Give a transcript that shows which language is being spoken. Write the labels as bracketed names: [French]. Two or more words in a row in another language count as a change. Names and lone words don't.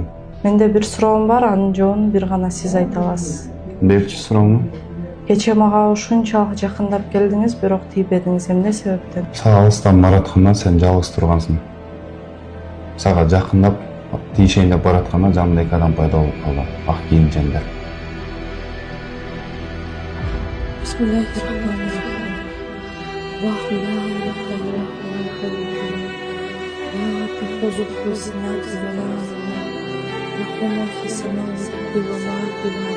[Kyrgyz] Менде бир суроом бар, анын жообун бир гана сиз айта аласыз. Берчи суроому? Кечээ мага ушунчалык жакындап келдиңиз, бирок тийбедиңиз. Эмне себептен? Сага алыстан баратканда сен жалгыз тургансың. Сага жакындап, тийишейин деп баратканда жанымда эки адам пайда болуп калды. Ак кийимчендер. [Arabic] بسم الله الرحمن الرحيم. الله لا إله إلا هو الحي القيوم. لا تأخذه سنة ولا نوم. له ما في السماوات وما في الأرض.